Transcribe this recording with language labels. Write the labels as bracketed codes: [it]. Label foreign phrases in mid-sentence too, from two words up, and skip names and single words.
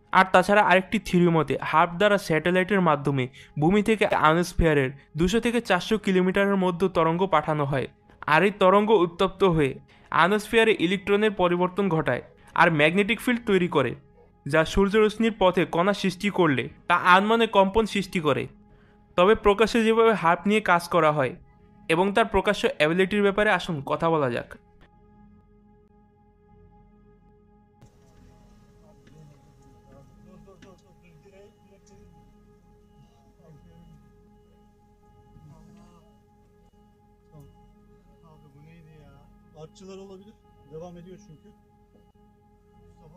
[bn] আর তাছাড়া আরেকটি থিওরি মতে হার্প দ্বারা স্যাটেলাইটের মাধ্যমে ভূমি থেকে আয়নোস্ফিয়ারের 200 থেকে 400 কিলোমিটারের মধ্যে তরঙ্গ পাঠানো হয়, আর এই তরঙ্গ উত্তপ্ত হয়ে আয়নোস্ফিয়ারে ইলেকট্রনের পরিবর্তন ঘটায় আর [en] magnetic field [bn] তৈরি করে, যা সূর্যরশ্মির পথে কণা সৃষ্টি করলে তা আনমনে কম্পন সৃষ্টি করে। তবে প্রকাশ্যে যেভাবে হার্প নিয়ে কাজ করা হয় এবং তার প্রকাশ্য অ্যাবিলিটির ব্যাপারে আসুন কথা বলা যাক। [tr] Abi bu neydi ya? Artçılar olabilir. Devam ediyor çünkü. Mustafa.